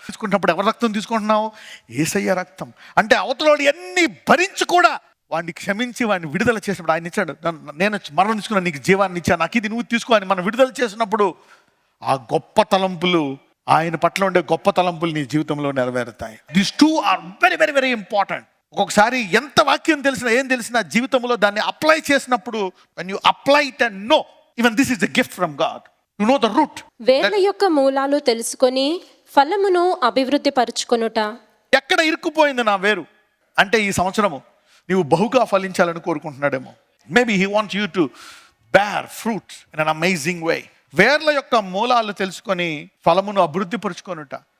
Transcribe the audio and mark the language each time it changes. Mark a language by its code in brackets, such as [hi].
[te] తీసుకుంటున్నప్పుడు ఎవరి రక్తం తీసుకుంటున్నావు? యేసయ్య రక్తం. అంటే అవతలోడు ఎన్ని భరించి కూడా వాడిని క్షమించి వాడిని విడుదల చేసినప్పుడు ఆయన ఇచ్చాడు. నేను మరణం తీసుకున్నా, నీకు జీవాన్ని ఇచ్చాను, నాకు ఇది నువ్వు తీసుకో అని మనం విడుదల చేసినప్పుడు ఆ గొప్ప తలంపులు, ఆయన పట్ల ఉండే గొప్ప తలంపులు నీ జీవితంలో నెరవేరుతాయి. [en] These two are very very very important. [te] ఒక్కొక్కసారి ఎంత వాక్యం తెలిసినా ఏం తెలిసినా జీవితంలో దాన్ని అప్లై చేసినప్పుడు [en] when you apply it and know even this is a gift from God, you know the root. [te] వేర్ల యొక్క మూలాలు తెలుసుకొని ఫలమును అభివృద్ధి పరుచుకొనుట. ఎక్కడ ఇరుక్కుపోయింది నా వేరు అంటే ఈ సంవత్సరము నీవు బహుగా ఫలించాలని కోరుకుంటున్నాడేమో. [en] Maybe he wants you to bear fruits in an amazing way. [te] వేర్ల యొక్క మూలాలు తెలుసుకొని ఫలమును అభివృద్ధి పరుచుకొనుట.